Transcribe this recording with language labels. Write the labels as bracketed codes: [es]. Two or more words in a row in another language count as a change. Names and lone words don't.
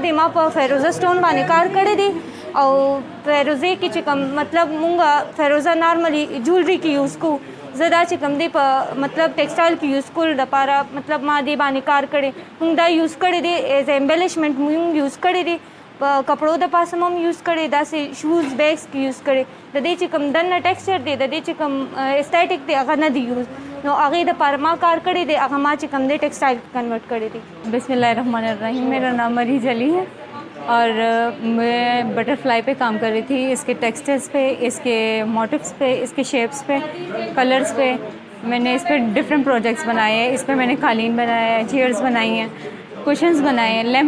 [ps] دی ما په فیروزه سټون باندې کار کړی دی او فیروزه کې چې کوم مطلب مونږ فیروزه [en] normally jewelry [ps] کې یوز کوو زه دا چې کوم دی په مطلب ټیکسټایل کې یوز کول دپاره مطلب ما دې باندې کار کړی مونږ دا یوز کړی دی [en] as embellishment [ps] مونږ یوز کړی دی په کپړو د پاسه هم یوز کړی داسې [en] shoes bags [ps] کې یوز کړی د دې چې کوم دننه ټیکسچر دی د دې چې کوم اسټیټک دی هغه نه دی یوز نو هغې دپاره ما کار کړی دی هغه ما چې کوم دی [en] textile convert [ps] کړی دی [ur] بسم اللہ الرحمن الرحیم میرا نام مریض علی ہے اور میں بٹرفلائی پہ کام کر رہی تھی اس کے ٹیکسچرز پہ اس کے موٹیوس پہ اس کے شیپس پہ کلرز پہ میں نے اس پہ [en] different projects [ur] بنائے ہیں اس پہ میں نے قالین بنایا ہے چیئرز بنائی ہیں کشنز بنائے ہیں لیمپ